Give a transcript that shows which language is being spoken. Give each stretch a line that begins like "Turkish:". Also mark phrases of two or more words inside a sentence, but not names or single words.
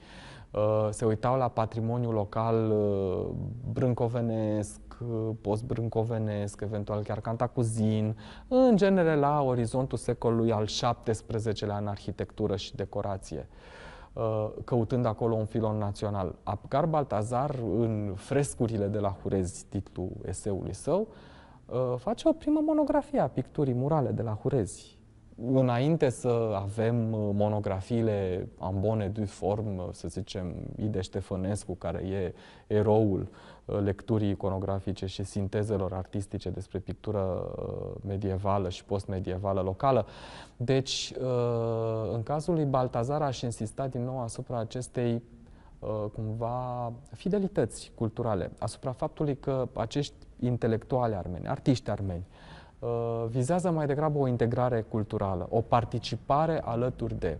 Romanian: Se uitau la patrimoniul local brâncovenesc, post-brâncovenesc, eventual chiar cantacuzin, în genere la orizontul secolului al XVII-lea în arhitectură și decorație, căutând acolo un filon național. Abgar Baltazar, în frescurile de la Hurezi, titlul eseului său, face o primă monografie a picturii murale de la Hurezi. Înainte să avem monografiile în
French: bonne due forme,
Romanian: să zicem, Ide Ștefănescu, care e eroul lecturii iconografice și sintezelor artistice despre pictură medievală și post-medievală locală. Deci, în cazul lui Baltazar aș insista din nou asupra acestei cumva fidelități culturale, asupra faptului că acești intelectuali armeni, artiști armeni, vizează mai degrabă o integrare culturală, o participare alături de.